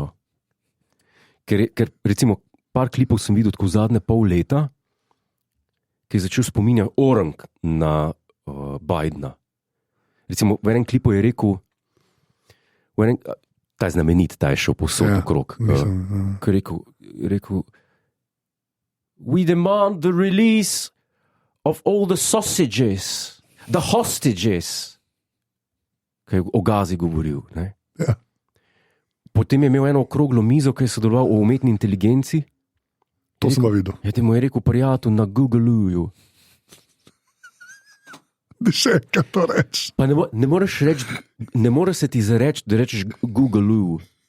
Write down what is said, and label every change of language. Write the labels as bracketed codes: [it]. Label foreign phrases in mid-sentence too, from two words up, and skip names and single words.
[sl] Ker recimo par klipov sem videl tako zadnje pol leta, ki je začel spominjati orang na Bidena. Recimo v enem klipu je rekel, ta je znamenit, ta je šel povsod okrog. Ker je rekel, [en] we demand the release of all the sausages, the hostages, [sl] kaj je o Gazi govoril. Ne? Ja. Potem je imel eno okroglo mizo, ki je sodeloval o umetni inteligenci. To sem pa videl. Ja, ti mu je rekel prijatelj na Google-uju. Še kaj to reči. Pa ne moreš reči, ne more se ti zareči, da rečeš Google-uju.